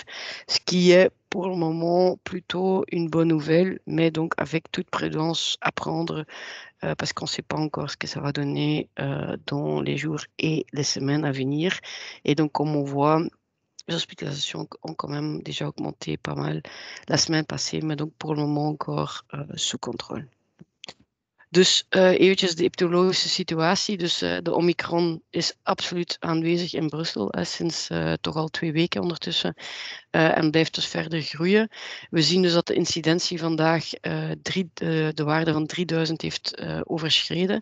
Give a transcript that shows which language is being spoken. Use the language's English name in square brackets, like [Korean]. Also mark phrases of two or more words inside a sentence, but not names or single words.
[French] Ce qui est pour le moment plutôt une bonne nouvelle, mais donc avec toute prudence à prendre parce qu'on ne sait pas encore ce que ça va donner dans les jours et les semaines à venir. Et donc, comme on voit, Les hospitalisations ont quand même déjà augmenté pas mal la semaine passée, maar donc pour le moment encore sous contrôle. [Dutch] Dus eventjes de epidemiologische situatie. Dus de Omicron is absoluut aanwezig in Brussel sinds toch al 2 weken ondertussen. En blijft dus verder groeien. We zien dus dat de incidentie vandaag de waarde van 3000 heeft overschreden.